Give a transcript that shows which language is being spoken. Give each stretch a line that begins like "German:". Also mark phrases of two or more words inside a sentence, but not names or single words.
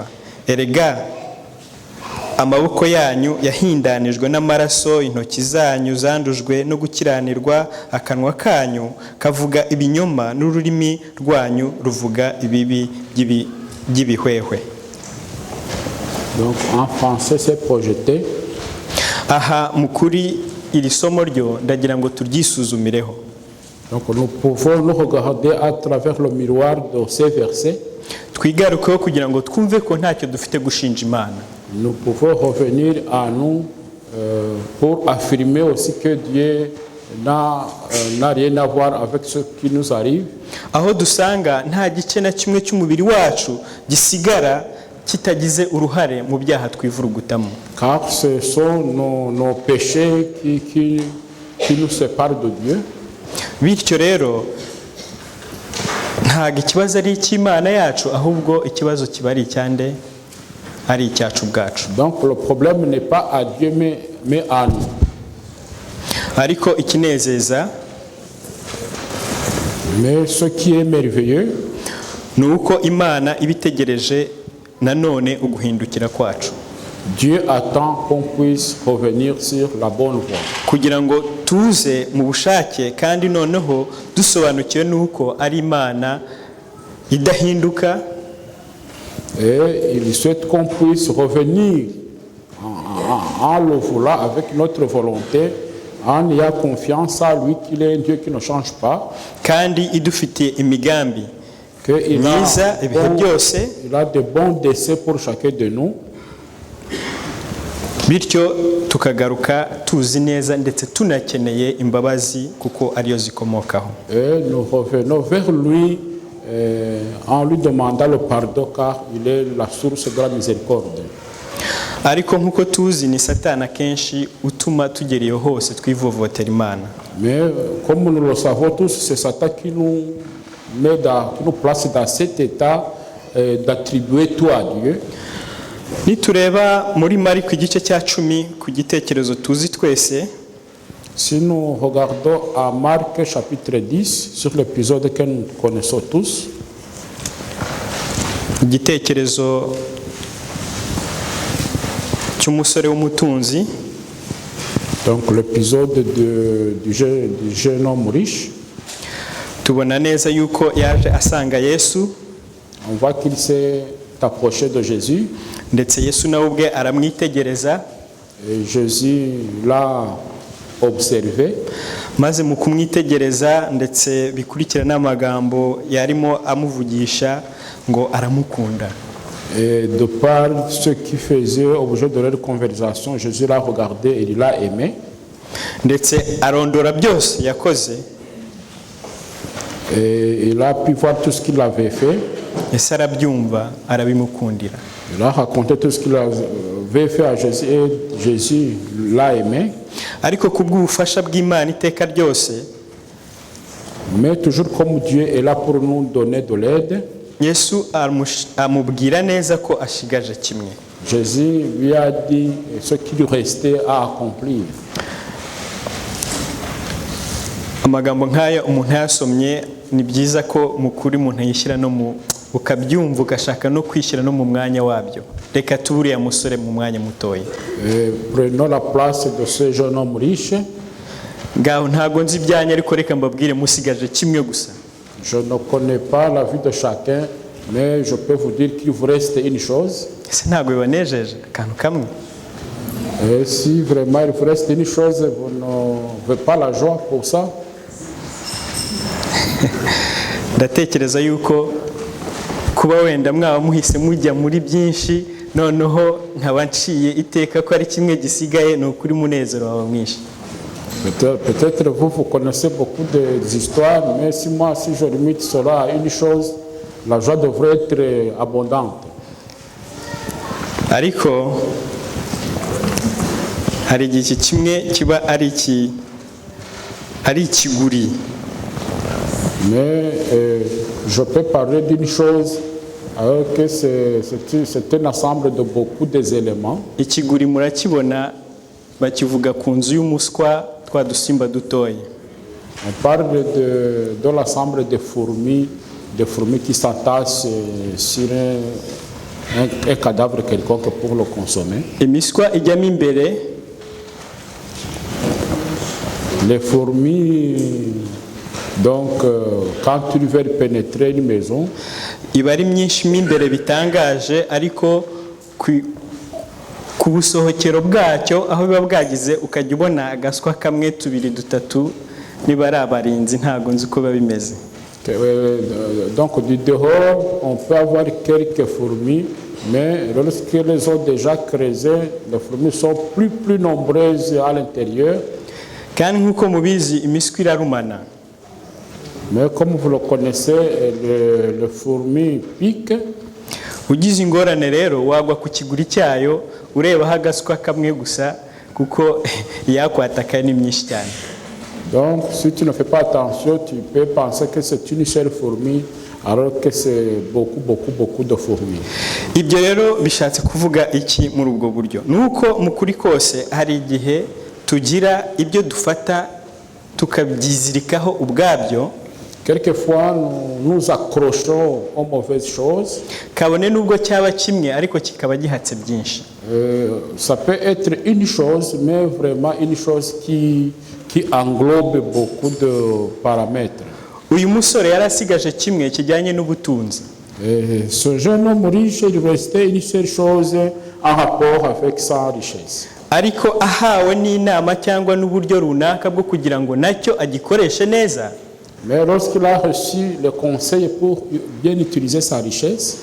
Kinyarwanda: Erega amaboko yanyu yahindanijwe n'amaraso, intoki zanyu zandujwe no gukiranirwa, akanwa kanyu kavuga ibinyoma, n'ururimi rwanyu ruvuga ibibi by'ibihwehwe.
French: Donc en français c'est projeté.
Kinyarwanda: Aha mukuri iri somo ryo ndagira ngo turyisuzumireho.
French: Donc nous pouvons nous regarder à travers le miroir de ces versets.
Kinyarwanda: Twigarukeho kugira ngo twumve ko ntacyo dufite gushinja Imana.
French: Nous pouvons revenir à nous pour affirmer aussi que Dieu n'a rien à voir avec ce qui nous arrive.
Kinyarwanda: Aho dusanga nta gice na kimwe cy'umubiri wacu gisigara kitagize uruhare mu byaha twivurugutamo.
French: Car ce sont nos péchés qui nous séparent de Dieu.
Kinyarwanda: Bityo rero ntago ikibazo ari icy'Imana yacu, ahubwo ikibazo kiba ari icyande, ari icyacu bwacu.
French: Donc le problème n'est pas à Dieu mais à nous.
Kinyarwanda: Ariko ikinezeza,
French: mais ce qui est merveilleux,
Kinyarwanda: ni uko Imana ibitegereje nanone uguhindukira kwacu.
French: Dieu attend qu'on puisse revenir sur la bonne voie.
Kinyarwanda: Kugira ngo tuze mu bushake kandi noneho dusobanukiwe nuko ari Imana idahinduka.
French: Et il souhaite qu'on puisse revenir en le voulant avec notre volonté, en ayant confiance à lui qu'il est un Dieu qui ne change pas.
Kinyarwanda: Kandi idufitiye imigambi
French: qu'il a de bons desseins pour chacun de nous.
Kinyarwanda: Bityo tukagaruka tuzi neza ndetse tunakeneye imbabazi kuko ariyo zikomokaho.
French: Et nous revenons vers lui en lui demandant le pardon car il est la source de la miséricorde.
Kinyarwanda: Ariko nkuko tuzi ni Satani kenshi utuma tugeriye hose twivovotera Imana.
French: Mais comme nous le savons tous, c'est Satan qui nous place dans cet état d'attribuer tout à Dieu.
Kinyarwanda: Nitureba muri Mariko igice cya 10 ku gitekerezo tuzi twese,
French: si nous regardons à Marc chapitre 10 sur l'épisode que nous connaissons tous,
Kinyarwanda: igitekerezo cy'umusore w'umutunzi,
French: donc l'épisode du jeune homme riche,
Kinyarwanda: tubona neza yuko yaje asanga Yesu.
French: On voit qu'il s'est approché de Jésus.
Kinyarwanda: Ndetse Yesu nawe ubwe aramwitegereza.
French: Jésus l'a observé.
Kinyarwanda: Maze mu kumwitegereza ndetse bikurikira n'amagambo yarimo amuvugisha ngo aramukunda.
French: Et de par ce qui faisait objet de leur conversation, Jésus l'a regardé et il l'a aimé.
Kinyarwanda: Ndetse arondora byose yakoze.
French: Et il a pu voir tout ce qu'il avait fait.
Kinyarwanda: Ese arabyumva arabimukundira.
French: Il a raconté tout ce qu'il avait fait à Jésus et Jésus l'a aimé.
Kinyarwanda: Ariko kubw'ubufasha bw'Imana iteka ryose,
French: mais toujours comme Dieu est là pour nous donner de l'aide,
Kinyarwanda: Yesu amubwira neza ko ashigaje kimwe.
French: Jésus lui a dit ce qui lui restait à accomplir.
Kinyarwanda: Amagambo nk'aya umuntu yasomye ni byiza ko mukuri umuntu yishyira no mu ukabyumva ugashaka no kwishyira no mu mwanya wabyo. Reka tuburiye musore mu mwanya mutoya.
French: Prenons la place de ce jeune homme riche.
Kinyarwanda: Ngaho ntago nzi byanya ariko reka mbabwire musigaje kimwe gusa.
French: Je ne connais pas la vie de chacun, mais je peux vous dire qu'il vous reste une chose.
Kinyarwanda: Ese ntago bibanejeje akantu kamwe.
French: Et si vraiment il vous reste une chose, vous n'avez pas la joie pour ça.
Kinyarwanda: Ndatekereza yuko kuba wenda mwaba muhise mujya muri byinshi noneho nkaba nciye iteka ko ari kimwe gisigaye, ni ukuri munezero wawe mwinshi.
French: Peut-être vous connaissez beaucoup d'histoires, mais si je limite cela à une chose, la joie devrait être abondante.
Kinyarwanda: Ariko hari igihe kimwe kiba ari ikiguri.
French: Mais je peux parler d'une chose, que c'est un ensemble de beaucoup d'éléments.
Kinyarwanda: Ikiguri murakibona bakivuga ku nzu y'umuswa twa dusimba dutoya.
French: On parle de l'ensemble des fourmis qui s'entassent sur un cadavre quelconque pour le consommer.
Kinyarwanda: Imiswa ijyamo imbere.
French: Les fourmis, donc, quand ils veulent pénétrer une maison,
Kinyarwanda: iba ari myinshi mo imbere bitangaje, ariko ku busohokero bwacyo aho biba bwagize ukajya ubona agaswa kamwe tubiri dutatu, niba ari abarinzi ntago nzi uko biba bimeze.
French: Donc du dehors on peut avoir quelques fourmis, mais lorsqu'elles ont déjà creusé, les fourmis sont plus nombreuses à l'intérieur.
Kinyarwanda: Kandi nk'uko mubizi imiswi irarumana.
French: Mais comme vous le connaissez, le fourmi pique.
Kinyarwanda: Ugize ingorane rero wagwa ku kiguri cyayo ureba agaswa kamwe gusa, kuko yakwataka ni myinshi cyane.
French: Donc si tu ne fais pas attention, tu peux penser que c'est une seule fourmi alors que c'est beaucoup de fourmis.
Kinyarwanda: Ibyo rero bishatse kuvuga iki muri ubwo buryo? Nuko mukuri kose hari igihe tugira ibyo dufata tukabyizirikaho ubwabyo.
French: Quelquefois nous nous accrochons aux mauvaises choses.
Kinyarwanda: Kabone nubwo cyaba kimwe ariko kikaba gihatse byinshi.
French: Ça peut être une chose, mais vraiment une chose qui englobe beaucoup de paramètres.
Kinyarwanda: Uyu musore yarasigaje kimwe kijyanye n'ubutunzi.
French: Ce jeune homme riche, il restait une seule chose en rapport avec sa richesse.
Kinyarwanda: Ariko ahawe n'inama cyangwa n'uburyo runaka bwo kugira ngo nacyo agikoreshe neza.
French: Mais lorsqu'il a reçu le conseil pour bien utiliser sa richesse,